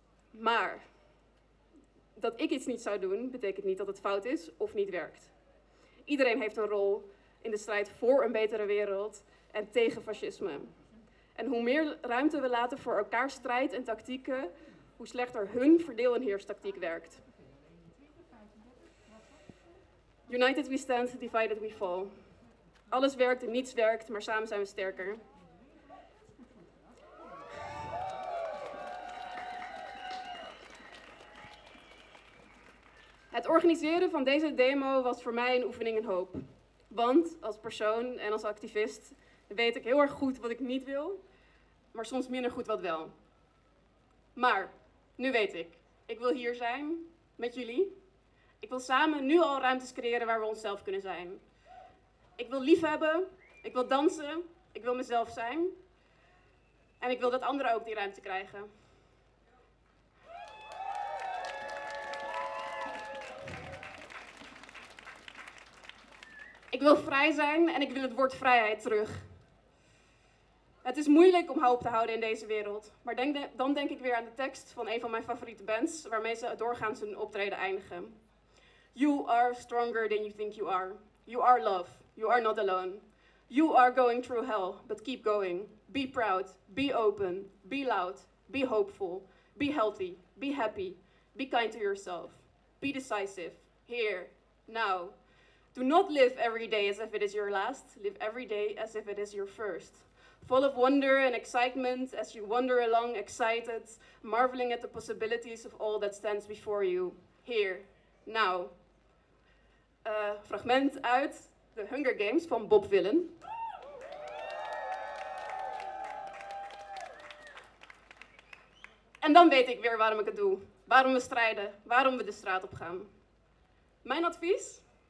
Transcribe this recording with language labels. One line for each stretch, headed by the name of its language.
Dutch: Maar dat ik iets niet zou doen, betekent niet dat het fout is of niet werkt. Iedereen heeft een rol in de strijd voor een betere wereld en tegen fascisme. En hoe meer ruimte we laten voor elkaars strijd en tactieken, hoe slechter hun verdeel- en heerstactiek werkt.
English: United we stand, divided we fall.
Dutch: Alles werkt en niets werkt, maar samen zijn we sterker. Het organiseren van deze demo was voor mij een oefening in hoop. Want als persoon en als activist weet ik heel erg goed wat ik niet wil, maar soms minder goed wat wel. Maar nu weet ik. Ik wil hier zijn, met jullie. Ik wil samen nu al ruimtes creëren waar we onszelf kunnen zijn. Ik wil liefhebben, ik wil dansen, ik wil mezelf zijn. En ik wil dat anderen ook die ruimte krijgen. Ik wil vrij zijn en ik wil het woord vrijheid terug. Het is moeilijk om hoop te houden in deze wereld, maar dan denk ik weer aan de tekst van een van mijn favoriete bands, waarmee ze doorgaans hun optreden eindigen.
English: You are stronger than you think you are. You are love. You are not alone. You are going through hell, but keep going. Be proud. Be open. Be loud. Be hopeful. Be healthy. Be happy. Be kind to yourself. Be decisive. Here. Now. Do not live every day as if it is your last. Live every day as if it is your first. Full of wonder and excitement as you wander along excited, marveling at the possibilities of all that stands before you. Here, now.
Dutch: Fragment uit The Hunger Games van Bob Villain. En dan weet ik weer waarom ik het doe. waarom we strijden, waarom we de straat op gaan. Mijn advies?